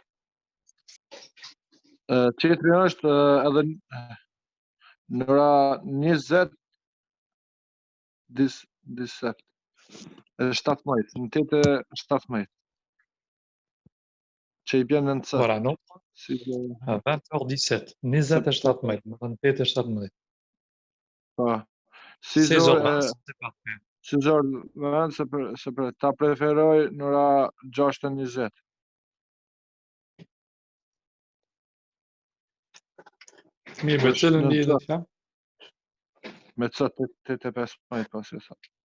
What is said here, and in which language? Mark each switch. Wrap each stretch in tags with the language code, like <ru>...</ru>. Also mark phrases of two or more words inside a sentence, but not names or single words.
<sq>Tjetëri është edhe në ora 20:17. 17, në 8:17. Që i bjen në C.</sq> <fr>Voilà, non? Si</fr> <sq>À 20h17. 27 metë, më thënë 8:17. pa.</sq> <fr>16h20, c'est parfait.</fr> <sq>6h20 se ta preferoj në ora 6:20. Mirë, me cilën lidhet kjo? Me C 85 pas e sa.</sq>